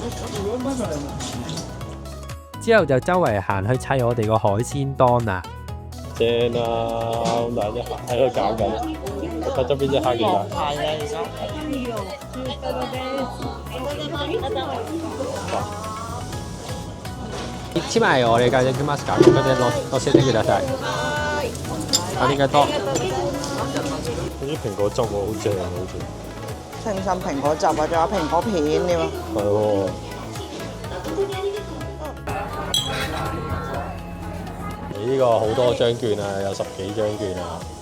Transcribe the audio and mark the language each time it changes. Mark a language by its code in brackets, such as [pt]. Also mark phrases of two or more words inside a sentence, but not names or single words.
[yue] 之後就周圍行去砌我哋個海鮮檔啦。正啊！咁大隻喺度搞緊，睇側邊隻蝦幾大？係啊，而家。 [ja] 一枚お願いできますか？ここで教えてください。ありがとう。 [yue] 嗰啲蘋果汁喎，好正啊，好似。清新蘋果汁啊，仲有蘋果片添啊。係喎。呢個好多張券啊，有10幾張券啊。